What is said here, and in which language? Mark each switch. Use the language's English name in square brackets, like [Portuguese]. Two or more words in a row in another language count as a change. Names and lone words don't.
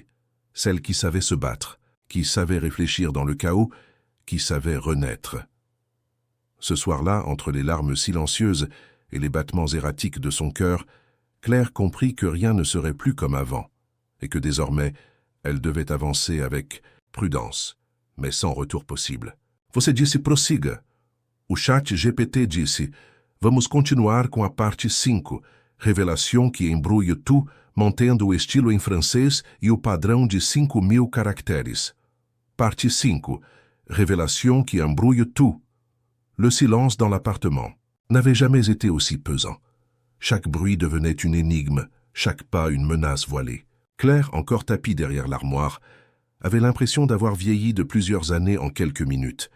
[French] Celle qui savait se battre, qui savait réfléchir dans le chaos, qui savait renaître. Ce soir-là, entre les larmes silencieuses et les battements erratiques de son cœur, Claire comprit que rien ne serait plus comme avant, et que désormais, elle devait avancer avec prudence, mais sans retour possible. [Portuguese] Você disse prossiga. O chat GPT disse, vamos continuar com a parte 5, revelação que embrulha tu, mantendo o estilo em francês e o padrão de 5.000 caractères. [French] Partie 5, révélation qui embrouille tout. Le silence dans l'appartement n'avait jamais été aussi pesant. Chaque bruit devenait une énigme, chaque pas une menace voilée. Claire, encore tapie derrière l'armoire, avait l'impression d'avoir vieilli de plusieurs années en quelques minutes.